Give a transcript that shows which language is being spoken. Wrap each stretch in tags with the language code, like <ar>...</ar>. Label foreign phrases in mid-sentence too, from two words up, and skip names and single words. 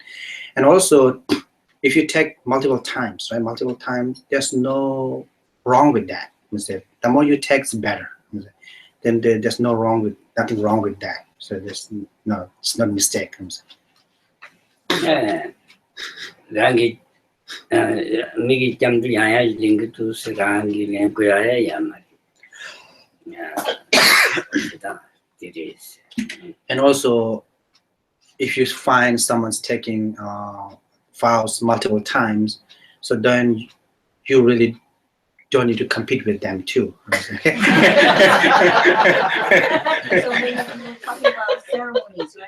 <en>And also, if you take multiple times, right? Multiple times, there's no wrong with that. I'm saying the more you take, the better. Then there's nothing wrong with that. So it's not a mistake. I'm saying. rangi migi jamdu yaya ling tu rangi len ko yaya mari And also, if you find someone's taking vows multiple times, so then you really don't need to compete with them too. So when you're talking about ceremonies, right?</en>